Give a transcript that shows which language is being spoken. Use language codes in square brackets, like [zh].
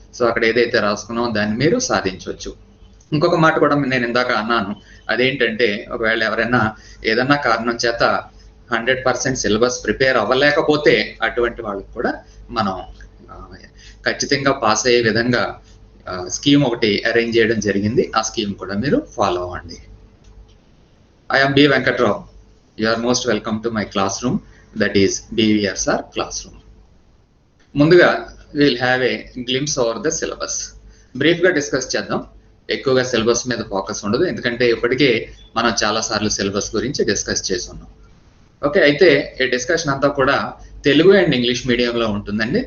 [te] So అక్కడ ఏదైతే రాసుకున్నామో దాన్ని మీరు సాధించవచ్చు. ఇంకొక మాట కూడా నేను ఇందాక అన్నాను, అదేంటంటే ఒకవేళ ఎవరైనా ఏదన్నా కారణం చేత 100% సిలబస్ ప్రిపేర్ అవ్వలేకపోతే అటువంటి వాళ్ళకి కూడా మనం ఖచ్చితంగా పాస్ అయ్యే విధంగా స్కీమ్ ఒకటి అరేంజ్ చేయడం జరిగింది. ఆ స్కీమ్ కూడా మీరు ఫాలో అవ్వండి. [en] I am B. Venkatrao. You are most welcome to my classroom, that is BVR Sir classroom. [te] ముందుగా [en] Will have a glimpse over the syllabus. [te] బ్రీఫ్గా డిస్కస్ చేద్దాం. ఎక్కువగా సిలబస్ మీద ఫోకస్ ఉండదు, ఎందుకంటే ఇప్పటికే మనం చాలాసార్లు సిలబస్ గురించి డిస్కస్ చేసి ఉన్నాం. ఓకే, అయితే ఈ డిస్కషన్ అంతా కూడా తెలుగు అండ్ ఇంగ్లీష్ మీడియంలో ఉంటుందండి.